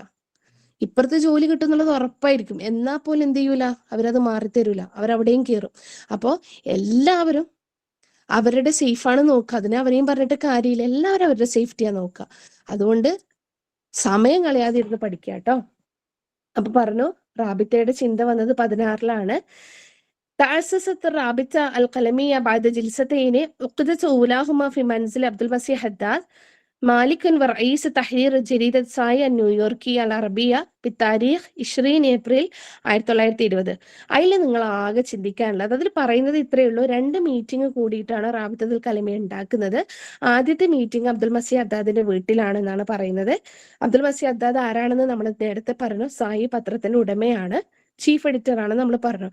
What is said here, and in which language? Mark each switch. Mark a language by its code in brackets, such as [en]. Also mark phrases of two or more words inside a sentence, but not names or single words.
[ml] ഇപ്പുറത്തെ ജോലി കിട്ടുന്നുള്ളത് ഉറപ്പായിരിക്കും, എന്നാൽ പോലും എന്ത് ചെയ്യൂല, അവരത് മാറിത്തരൂല, അവരവിടെയും കയറും. അപ്പോ എല്ലാവരും അവരുടെ സേഫാണ് നോക്കുക. അതിനെ അവരെയും പറഞ്ഞിട്ട് കാര്യമില്ല, എല്ലാവരും അവരുടെ സേഫ്റ്റിയാ നോക്കുക. അതുകൊണ്ട് സമയം കളയാതെ ഇരുന്ന് പഠിക്കുക കേട്ടോ. അപ്പൊ പറഞ്ഞു റാബിത്തയുടെ ചിന്ത വന്നത് [ar] 16 تأسست الرابطة القلمية بعد جلستين عقدت أولاهما في منزل عبد المسيح حداد مالك ورئيس تحرير جريدة ساي النيويوركية العربية بتاريخ 20 ഏപ്രിൽ 1920. [ml] അതിൽ നിങ്ങൾ ആകെ ചിന്തിക്കാനുള്ളത്, അതിൽ പറയുന്നത് ഇത്രയേ ഉള്ളൂ. 2 മീറ്റിംഗ് കൂടിയിട്ടാണ് റാബിത്തത്തുൽ കലമിയ ഉണ്ടാക്കുന്നത്. ആദ്യത്തെ മീറ്റിംഗ് അബ്ദുൽ മസീഹ് ഹദ്ദാദിന്റെ വീട്ടിലാണെന്നാണ് പറയുന്നത്. അബ്ദുൽ മസീഹ് ഹദ്ദാദ് ആരാണെന്ന് നമ്മൾ നേരത്തെ പറഞ്ഞു, സായി പത്രത്തിന്റെ ഉടമയാണ്, [en] chief editor [ml] ആണ് നമ്മൾ പറഞ്ഞു.